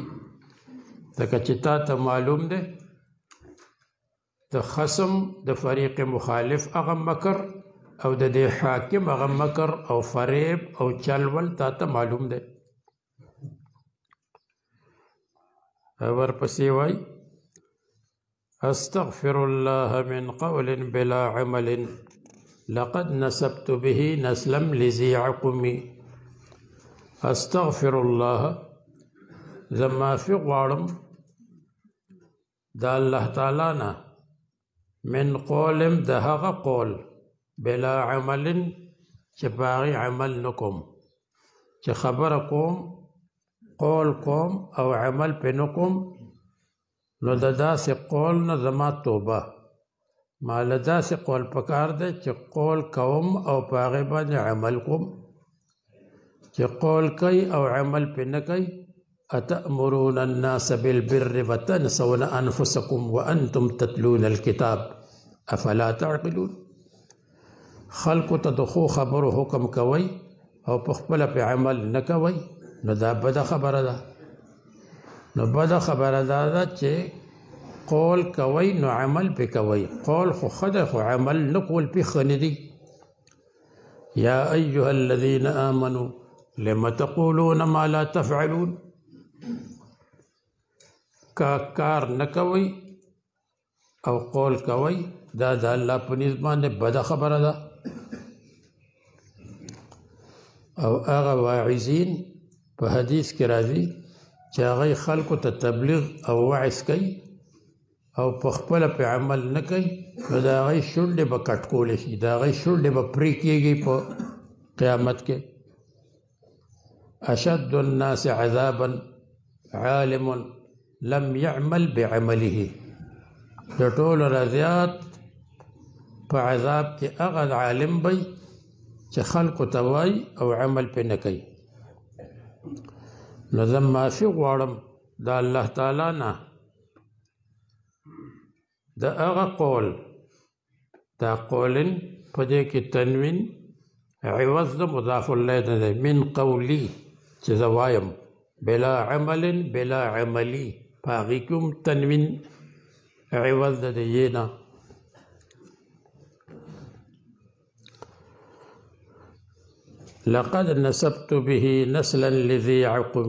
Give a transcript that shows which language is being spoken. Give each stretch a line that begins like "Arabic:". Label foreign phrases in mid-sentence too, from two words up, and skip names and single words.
Pashto: ځکه چې تا ته معلوم دی د خصم د فریق مخالف هغه مکر او د دې حاکم هغه مکر او فریب او چلول تا ته معلوم دی. ورپسې وایي
Arabic: استغفر الله من قول بلا عمل لقد نسبت به نسلا لذي عقم. استغفر الله
Pashto: زما فی غواړم د الله تعالی نه
Arabic: من قول
Pashto: د هغه قول
Arabic: بلا عمل
Pashto: چې باغی عمل نکوم، چې خبره کوم قول کوم او عمل پې نکوم، نو د داسې قول نه زما توبه. ما له داسې قول پکار دی چې قول کوم او په هغې باندې عمل کوم، چې قول کوي او عمل پې نه کوي.
Arabic: اتأمرون الناس بالبر وتنسون انفسکم وانتم تتلون الکتاب افلا تعقلون.
Pashto: خلقو ته د ښو خبرو حکم کوي او په خپله پې عمل نه کوي، نو دا بده خبره ده. نو بده خبره دا ده چې قول کوي نو عمل پې کوي. قول خو ښه دی خو عمل نه کول پې ښه نه دي.
Arabic: یا ایها الذین آمنوا لم تقولون ما لا تفعلون.
Pashto: کار نه کوي او قول کوي دا د الله په نسبت باندې بده خبره ده. او هغه واعظین په حدیث کې راځي چې هغه خلکو ته تبلیغ او وعظ کوي او په خپله پې عمل نه کوي، نو د هغې شونډې به کټ کولی شي، د هغې شونډې به پرې کېږي په قیامت کې.
Arabic: اشد الناس عذابا عالم لم يعمل بعمله.
Pashto: د ټولو نه زیات په عذاب کې هغه عالم وي چې خلقو ته وایي او عمل پې نه کوي. نو زه معافي غواړم د الله تعالی نه د هغه قول، دا قولن په دې کې تنوین عوض د مضاف الیه نه دی،
Arabic: من قولي
Pashto: چې زه وایم،
Arabic: بلا عمل بلا عملي
Pashto: په هغې کې هم تنوین عوض د دې نه.
Arabic: لقد نسبت به نسلا لذي عقم.